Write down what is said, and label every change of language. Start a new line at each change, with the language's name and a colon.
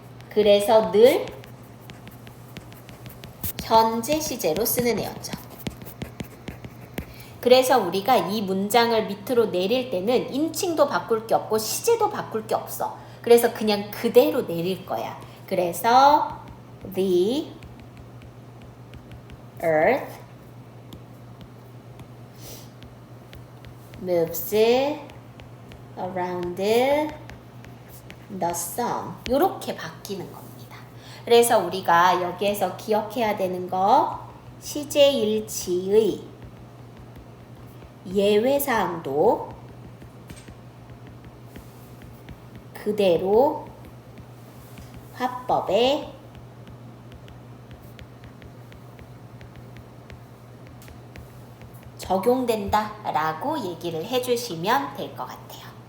Korean: 그래서 늘 현재 시제로 쓰는 애였죠. 그래서 우리가 이 문장을 밑으로 내릴 때는 인칭도 바꿀 게 없고 시제도 바꿀 게 없어. 그래서 그냥 그대로 내릴 거야. 그래서
English: the earth moves around the sun.
Korean: 이렇게 바뀌는 겁니다. 그래서 우리가 여기에서 기억해야 되는 거 시제일치의 예외사항도 그대로 화법에 적용된다 라고 얘기를 해주시면 될 것 같아요.